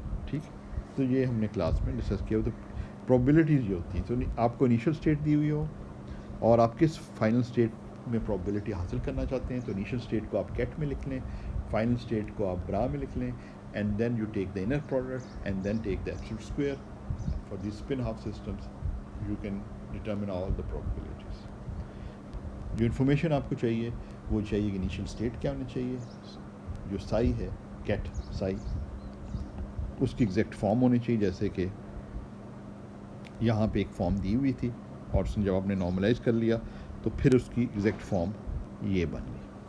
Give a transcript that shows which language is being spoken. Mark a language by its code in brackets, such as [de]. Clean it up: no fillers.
[ur] ٹھیک، تو یہ ہم نے کلاس میں ڈسکس کیا. تو پرابیبلٹیز یہ ہوتی ہیں، تو آپ کو انیشیل اسٹیٹ دی ہوئی ہو اور آپ کس فائنل اسٹیٹ میں پرابیبلٹی حاصل کرنا چاہتے ہیں، تو انیشیل اسٹیٹ کو آپ کیٹ میں لکھ لیں، فائنل اسٹیٹ کو آپ برا میں لکھ لیں، [en] And then you take the inner product and then take the absolute square. For the spin half systems you can determine all the probabilities. [ur] جو انفارمیشن آپ کو چاہیے وہ چاہیے کہ انیشیل اسٹیٹ کیا ہونا چاہیے، جو سائی ہے کیٹ سائی، اس کی ایگزیکٹ فارم ہونی چاہیے. جیسے کہ یہاں پہ ایک فارم دی ہوئی تھی اور اس نے جب آپ نے نارملائز کر لیا تو پھر اس کی ایگزیکٹ فارم یہ بن گئی.